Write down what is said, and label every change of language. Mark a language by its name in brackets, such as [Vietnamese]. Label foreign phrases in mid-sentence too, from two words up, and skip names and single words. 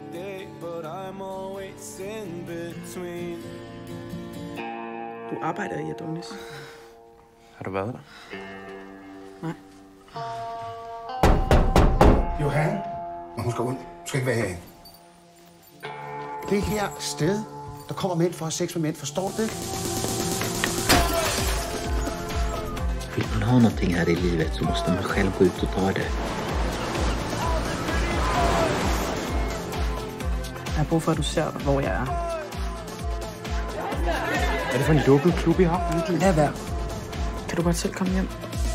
[Danish] Du arbejder i Adonis. Har du været der? Nej. Johan, men hun skal ud. Du skal ikke være herinde. Det her sted, der kommer mænd for at have sex med mænd, forstår du det? [Swedish] Vill man ha någonting här i livet så måste man själv gå ut och ta det. [Danish] Jeg har brug for, at du ser, hvor jeg er. Er det for en lukket klub, I har? Lad være. Kan du godt selv komme hjem?